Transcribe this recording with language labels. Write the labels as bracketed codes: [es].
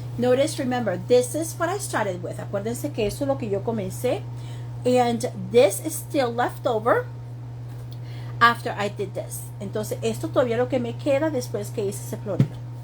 [en] Notice, remember, this is what I started with. [es] Acuérdense que eso es lo que yo comencé. [en] And this is still left over after I did this. [es] Entonces, esto todavía lo que me queda después que hice ese florero.